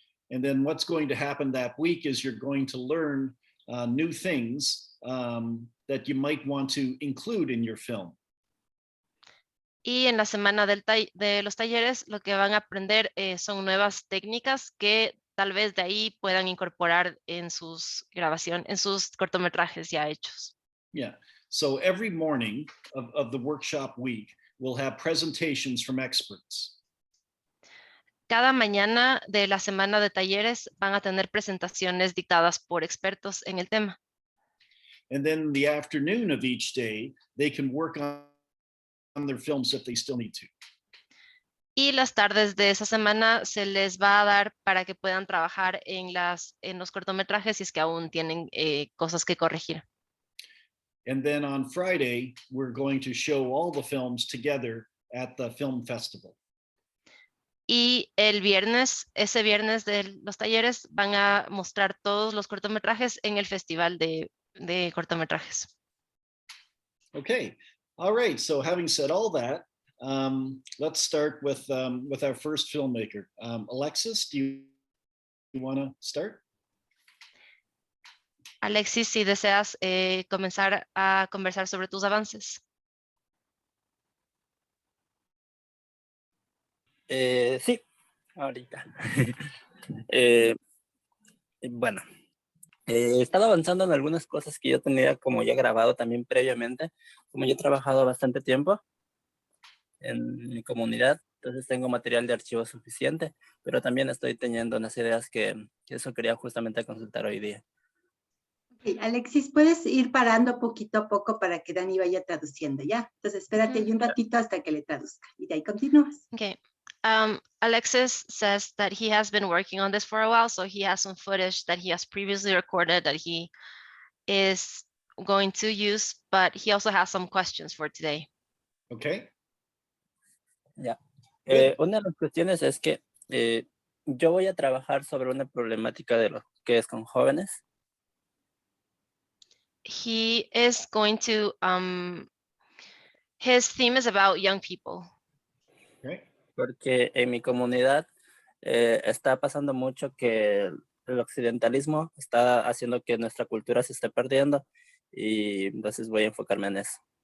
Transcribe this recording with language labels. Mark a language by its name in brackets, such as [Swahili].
[English] And then what's going to happen that week is you're going to learn new things that you might want to include in your film. [Spanish] Y en la semana de los talleres lo que van a aprender son nuevas técnicas que tal vez de ahí puedan incorporar en sus grabaciones, en sus cortometrajes ya hechos. [English] Yeah, so every morning of the workshop week, we'll have presentations from experts. [Spanish] Cada mañana de la semana de talleres van a tener presentaciones dictadas por expertos en el tema. [English] And then the afternoon of each day, they can work on their films if they still need to. [Spanish] Y las tardes de esa semana se les va a dar para que puedan trabajar en los cortometrajes si es que aún tienen cosas que corregir. [English] And then on Friday, we're going to show all the films together at the film festival. [Spanish] Y el viernes, ese viernes de los talleres, van a mostrar todos los cortometrajes en el festival de cortometrajes. [English] Okay, all right. So having said all that, let's start with our first filmmaker. Alexis, do you want to start? [Spanish] Alexis, si deseas comenzar a conversar sobre tus avances. Sí, ahorita. Bueno, he estado avanzando en algunas cosas que yo tenía como ya grabado también previamente. Como yo he trabajado bastante tiempo en mi comunidad, entonces tengo material de archivo suficiente, pero también estoy teniendo unas ideas que eso quería justamente consultar hoy día. Okay, Alexis, puedes ir parando poquito a poco para que Dani vaya traduciendo, ¿ya? Entonces espérate ahí un ratito hasta que le traduzca y de ahí continúas. [English] Okay. Alexis says that he has been working on this for a while, so he has some footage that he has previously recorded that he is going to use, but he also has some questions for today. Okay. [Spanish] Ya. Una de las cuestiones es que Yo voy a trabajar sobre una problemática de lo que es con jóvenes. [English] He is going to, his theme is about young people. Right? [Spanish] Porque en mi comunidad está pasando mucho que el occidentalismo está haciendo que nuestra cultura se esté perdiendo y entonces voy a enfocarme en eso.